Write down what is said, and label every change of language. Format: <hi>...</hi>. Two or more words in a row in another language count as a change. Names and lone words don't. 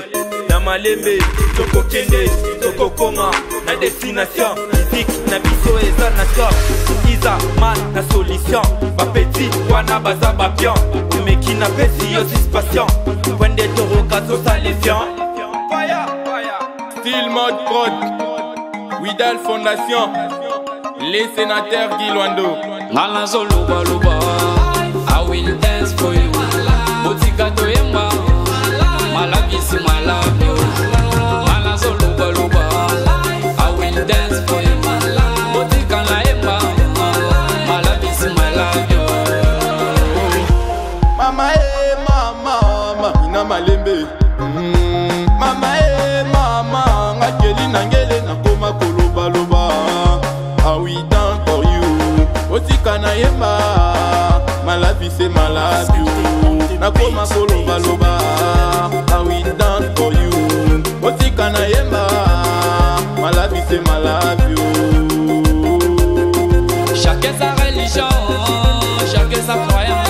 <ln>Na malembe, toko kende, toko koma, na destination, physique, na biso eza na top, Iza man na solution, ba petit, wana baza ba pion, meki na pesi yo suspension, wende toro kazo salefiant.</ln> <fr>Style mode prod, Widal Fondation, les sénateurs Guy Luando.</fr> <ln>Mala solo baluba,</ln> <en>I will dance for you.</en> <ln>Botika to yemba, mala bisi mala yo. Mala solo baluba,</ln> <en>I will dance for you.</en> <ln>Botika la yemba, mala bisi mala yo. Mama mama, ina malembe. Mama mama, ngakeli nangele na koma koloba.</ln> <en>How we dance for you?</en> <ln>Botika na yemba, mala bisi mala yo. Na koma koloba.</ln> <en>How we dance for you?</en> <ln>Botika na yemba, mala bisi mala yo.</ln> <fr>Chacun sa religion, chacun sa croyance.</fr>